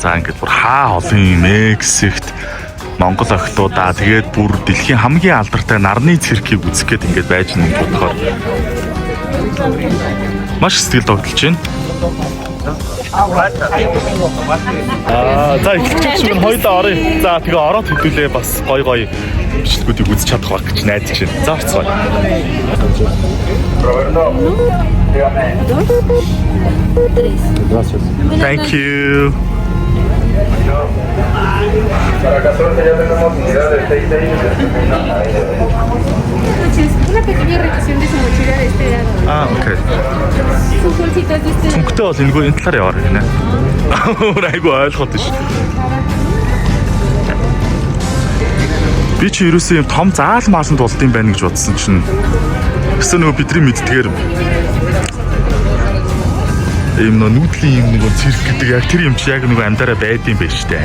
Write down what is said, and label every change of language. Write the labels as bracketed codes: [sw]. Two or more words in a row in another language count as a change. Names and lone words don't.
[mn] За ингээд бүр хаа олон Мексикт монгол охлуудаа тэгээд бүр дэлхийн хамгийн алдартай нарны циркийг үзэх гээд ингээд байж нэг бодохоор маш сэтгэл догдолж байна. За эхлэж чинь хоёулаа оръё. За тэгээ ороод хэдүүлээ бас гой гой бичлэгүүдийг үзэж чадах байх гэж найдаж байна. За орцгоё. [en] Thank you. [es] Para 14 ya tenemos unidad de 6 Una pequeña revisión de su mochila de este lado. [en] Okay. [es] Sus bolsitas de este lado. [mn] Цүнхтэй бол энэ талаар яваар гинэ. Айгу ойлгоод ш. Би чи ерөөсөө юм том заал мааланд болд юм байна гэж бодсон чинь гэсэн нөгөө бидний мэддгээр ийм нүүдлийн юм нөгөө цирк гэдэг яг тэр юм чи яг нөгөө амдаараа байдсан байх штэ.